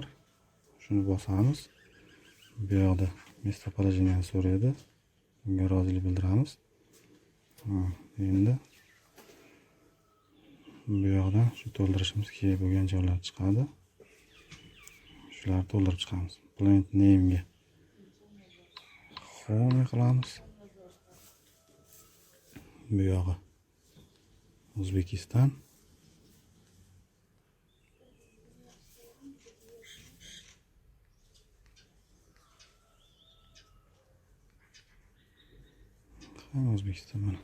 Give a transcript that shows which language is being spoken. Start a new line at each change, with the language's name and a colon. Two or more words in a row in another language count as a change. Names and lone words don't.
Uzbek: Shuni bosamiz. Bu yoqda местоположение so'raydi. Bunga rozilik bildiramiz. Endi bu yoqdan shu to'ldirishimiz kerak bo'lgan joylar chiqadi. Shularni to'ldirib chiqamiz.
English: Plant name
Uzbek: ga home qilamiz. Bu yog'i O'zbekiston. O'zbekiston mana.